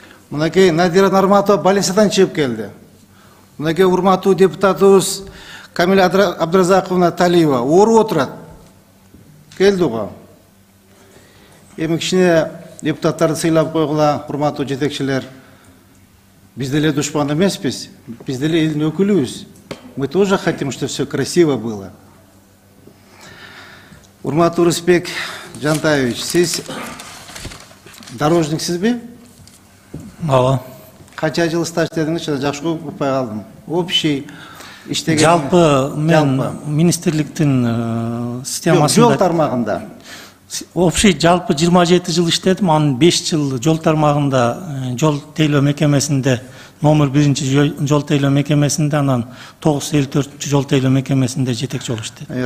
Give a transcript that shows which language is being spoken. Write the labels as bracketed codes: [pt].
[ky] Мынакей Надира Нарматова больницадан чыгып келди. Мынакей урматтуу депутатыбыз Камиля Абдразаковна Талиева ооруп отурат. Келди го. Эми кичине депутаттарды сыйлап койгула, урматтуу жетекчилер. Биз деле душман эмеспиз, биз деле элдин өкүлүбүз. [ru] Мы тоже хотим, чтобы все красиво было. [ky] Урматтуу Рысбек Жантаевич, сиз дорожниксизби? Ооба. Канча жыл стаж дедиңиз, жакшы укпай калдым. Общий иштеген. Жалпы мен министрликтин системасында жол тармагында. Общий жалпы 27 жыл иштедим, анын 5 жыл жол тармагында жол тейлөө мекемесинде номер 1 жол тейлөө мекемесинде, анан 954 жол тейлөө мекемесинде жетекчи болуп иштедим.